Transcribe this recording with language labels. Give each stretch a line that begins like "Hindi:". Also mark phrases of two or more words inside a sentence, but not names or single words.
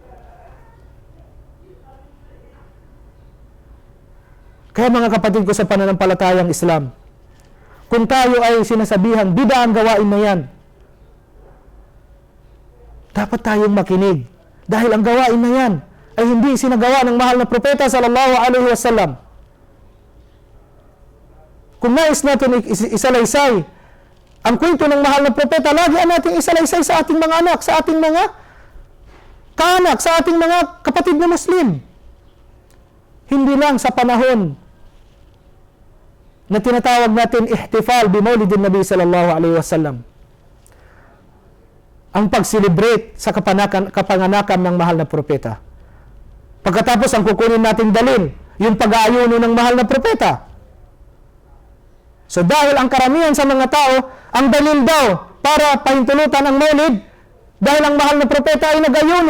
Filipino: Kaya mga kapatid ko sa pananampalatayang Islam, kung tayo ay sinasabihang bid'ah ang gawain na yan, dapat tayong makinig. Dahil ang gawain na yan ay hindi sinagawa ng mahal na propeta
Arabic: صلى الله عليه وسلم.
Filipino: Kung nais natin isalaysay ang kwento ng mahal na propeta, lagi natin isalaysay sa ating mga anak, sa ating mga kaanak, sa ating mga kapatid na Muslim. Hindi lang sa panahon na tinatawag natin
Arabic: احتفال بمولد النبي صلى الله عليه وسلم,
Filipino: ang pag-celebrate sa kapanganakan ng mahal na propeta. Pagkatapos ang kukunin nating dalin, yung pag-aayuno ng mahal na propeta. So dahil ang karamihan sa mga tao, ang dalil daw para pahintulutan ang maulid, dahil ang mahal na propeta ay nag-ayuno.